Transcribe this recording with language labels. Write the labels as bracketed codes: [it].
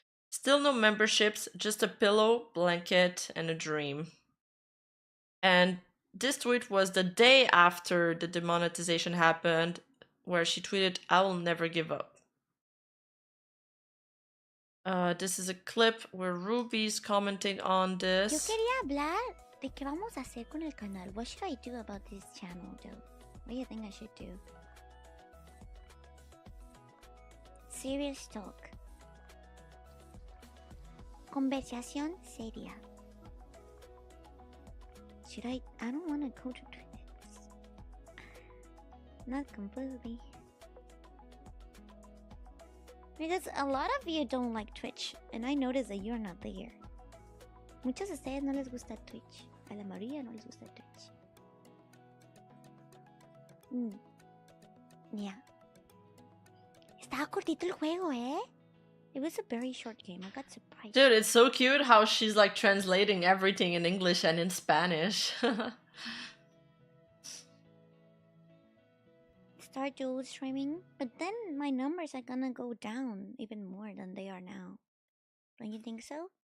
[en] "Still no memberships, just a pillow, blanket, and a dream." And this tweet was the day after the demonetization happened, where she tweeted, "I will never give up." This is a clip where Ruby's commenting on [es] Yo [en] this. [es] quería hablar de qué vamos a hacer con el canal. [en] What should I do about this channel, though? What do you think I should do? Serious talk. [es] Conversación seria. [en] Should I don't want to go to Twitch. Not completely. Because a lot of you don't like Twitch, and I notice that you're not there. [es] Muchos de ustedes no les gusta Twitch. A la mayoría no les gusta Twitch. Yeah. Estaba cortito el juego, eh? [en] It was a very short game. I got surprised. Dude, it's so cute how she's like translating everything in English and in Spanish. Start dual streaming, but then my numbers are gonna go down even more than they are now. Don't you think so?